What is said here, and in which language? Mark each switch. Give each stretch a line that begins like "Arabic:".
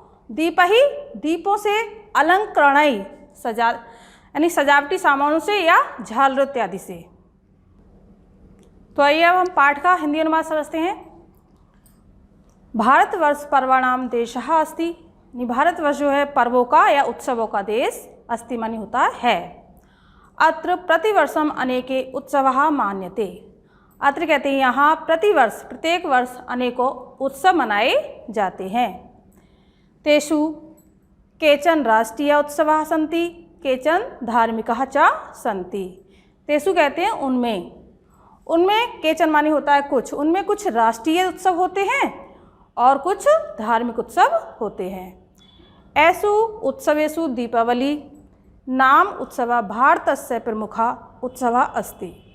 Hindi: दीपहि, दीपों से। अलंकरणई, सजा यानी सजावटी सामानों से या झालर इत्यादि से। तो आइए अब हम पाठ का हिंदी अनुवाद समझते हैं।
Sanskrit: भारतवर्ष पर्वाणाम देशः अस्ति।
Hindi: भारतवर्ष जो है पर्वों का या उत्सवों का देश। अस्ति मानी होता है।
Sanskrit: अत्र प्रतिवर्षम अनेके उत्सवः मान्यते।
Hindi: अत्र कहते हैं यहाँ प्रतिवर्ष, प्रत्येक वर्ष अनेकों उत्सव मनाए जाते हैं।
Sanskrit: तेषु केचन राष्ट्रीय उत्सवाः सन्ति, केचन धार्मिकाः च सन्ति।
Hindi: तेषु कहते हैं उनमें। उनमें केचन मानी होता है कुछ। उनमें कुछ राष्ट्रीय उत्सव होते हैं और कुछ धार्मिक उत्सव होते हैं।
Sanskrit: ऐसु उत्सवेषु दीपावली नाम उत्सव भारतस्य प्रमुखा उत्सव अस्ति।